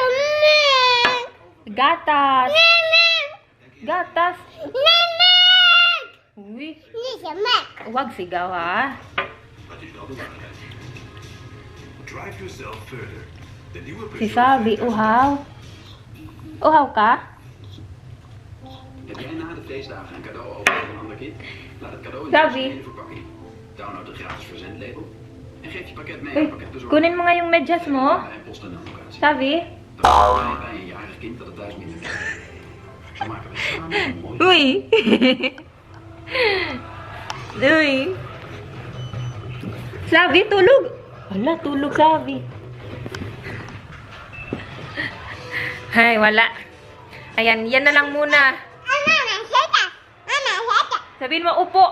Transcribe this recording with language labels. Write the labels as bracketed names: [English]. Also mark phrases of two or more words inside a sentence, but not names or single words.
[Filipino] Gatas. Gatas. Uy, huwag sigaw ha. Si Sabi, uhaw. Uhaw ka? [Dutch] Heb jij na de feestdagen een cadeau over voor een ander kind? Laat het cadeau in [Filipino] Sabi. [Dutch] de verpakking. Download de gratis verzendlabel en geef je pakket mee [Filipino] Uy, [Dutch] aan pakketbezorger. [Filipino] kunin mo nga yung medyas mo. [Dutch] En post een locatie. [Filipino] Sabi. [Dutch] Dan ben je bij een jarig kind dat het thuis minder krijgt. Zo maken we samen een mooi. [Filipino] Uy. Uy. Sabi, tulog. Wala, tulog Sabi. Ay, wala. Ayan, yan na lang muna. Sabihin mo, upo.